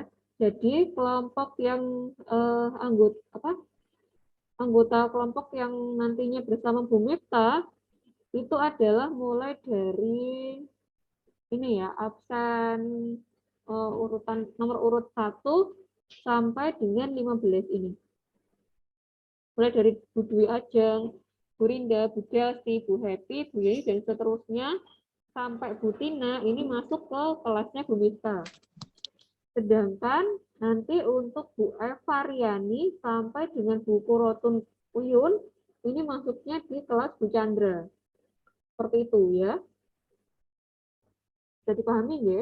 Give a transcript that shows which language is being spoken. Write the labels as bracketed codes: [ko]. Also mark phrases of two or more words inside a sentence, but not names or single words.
[id] Jadi kelompok yang anggota kelompok yang nantinya bersama Bu Miftah itu adalah mulai dari ini ya, absen urutan nomor urut 1 sampai dengan 15 ini. Mulai dari Bu Dwi Ajeng, Bu Rinda, Bu Desi, Bu Happy, Bu Yeni, dan seterusnya sampai Bu Tina ini masuk ke kelasnya Bu Miftah. Sedangkan nanti untuk Bu Eva Riani sampai dengan Bu Kurotun Uyun ini masuknya di kelas Bu Chandra. Seperti itu ya. Bisa dipahami ya?